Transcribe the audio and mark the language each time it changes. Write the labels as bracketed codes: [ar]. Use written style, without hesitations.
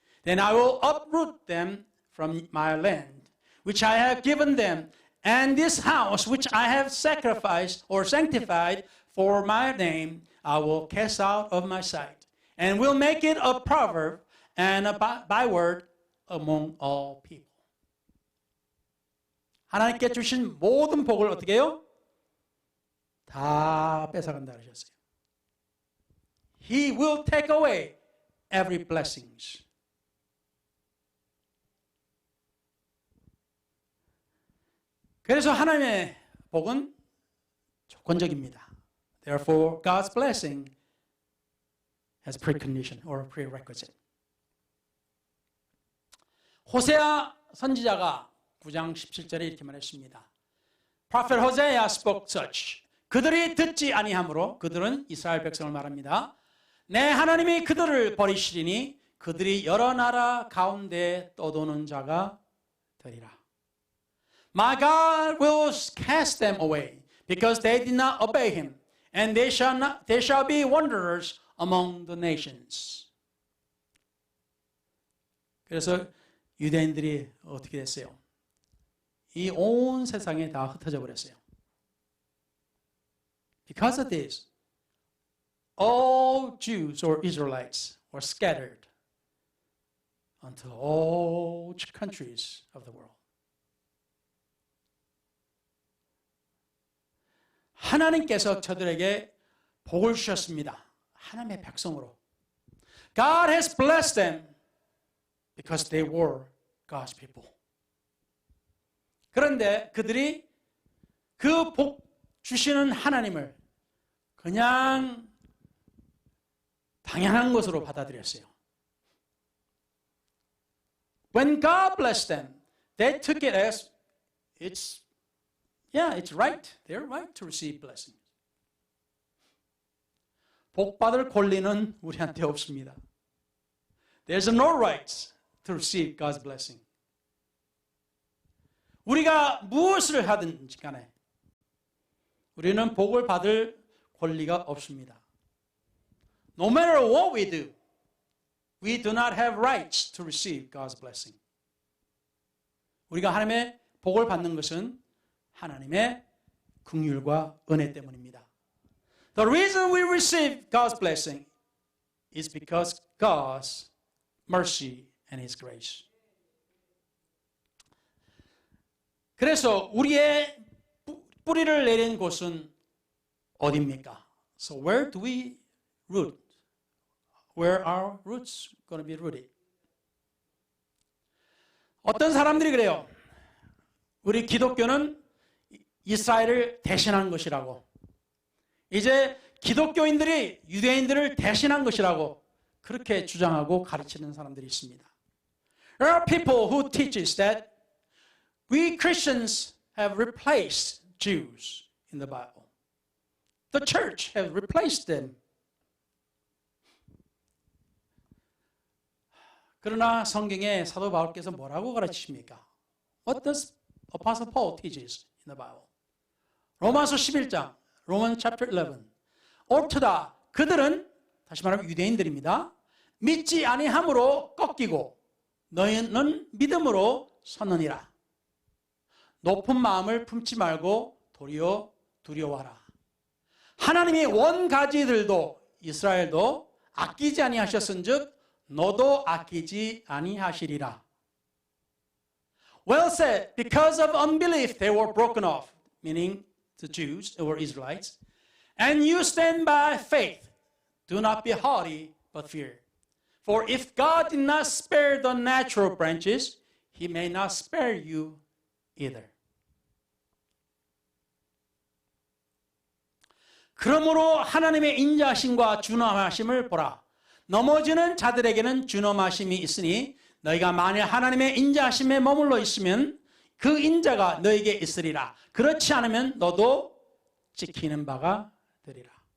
[en] Then I will uproot them from my land which I have given them and this house which I have sacrificed or sanctified for my name I will cast out of my sight and will make it a proverb and a byword among all people. [ko] 하나님께 주신 모든 복을 어떻게 해요? 다 뺏어간다 그러셨어요. [en] He will take away every blessings. [ko] 그래서 하나님의 복은 조건적입니다. [en] Therefore, God's blessing has precondition or prerequisite. [ko] 호세아 선지자가 9장 17절에 이렇게 말했습니다. [en] Prophet Hosea spoke such. [ko] 그들이 듣지 아니하므로 그들은 이스라엘 백성을 말합니다. 내 하나님이 그들을 버리시리니 그들이 여러 나라 가운데 떠도는 자가 되리라. [en] My God will cast them away because they did not obey him, and they shall be wanderers among the nations. [ko] 그래서 유대인들이 어떻게 됐어요? 이 온 세상에 다 흩어져 버렸어요. [en] Because of this, all Jews or Israelites were scattered unto all countries of the world. [ko] 하나님께서 저들에게 복을 주셨습니다. 하나님의 백성으로. [en] God has blessed them because they were God's people. [ko] 그런데 그들이 그 복 주시는 하나님을 그냥 당연한 것으로 받아들였어요. [en] When God blessed them, they took it as it's right. They're right to receive blessings. [ko] 복 받을 권리는 우리한테 없습니다. [en] There's no rights to receive God's blessing. [ko] 우리가 무엇을 하든지 간에 우리는 복을 받을 권리가 없습니다. [en] No matter what we do, we do not have rights to receive God's blessing. [ko] 우리가 하나님의 복을 받는 것은 하나님의 긍휼과 은혜 때문입니다. [en] The reason we receive God's blessing is because God's mercy and His grace. [ko] 그래서 우리의 뿌리를 내린 곳은 어디입니까? [en] So where do we root? Where are roots going to be rooted? [ko] 어떤 사람들이 그래요. 우리 기독교는 이스라엘을 대신한 것이라고. 이제 기독교인들이 유대인들을 대신한 것이라고 그렇게 주장하고 가르치는 사람들이 있습니다. [en] There are people who teaches that we Christians have replaced Jews in the Bible. The church has replaced them. [ko] 그러나 성경에 사도 바울께서 뭐라고 가르치십니까? [en] What does Apostle Paul teaches in the Bible? [ko] 로마서 11장, [en] Romans chapter 11. [ko] 옳도다. 그들은 다시 말하면 유대인들입니다. 믿지 아니함으로 꺾이고 너희는 믿음으로 섰느니라. 높은 마음을 품지 말고 도리어 두려워하라. 하나님이 원가지들도 이스라엘도 아끼지 아니하셨은즉 너도 아끼지 아니하시리라. [en] Well said. Because of unbelief they were broken off, meaning the Jews or Israelites. And you stand by faith. Do not be haughty, but fear. For if God did not spare the natural branches, He may not spare you either. [ko] 그러므로 하나님의 인자하심과 준엄하심을 보라. 넘어지는 자들에게는 준엄하심이 있으니 너희가 만일 하나님의 인자하심에 머물러 있으면 그 인자가 너에게 있으리라. 그렇지 않으면 너도 지키는 바가 되리라.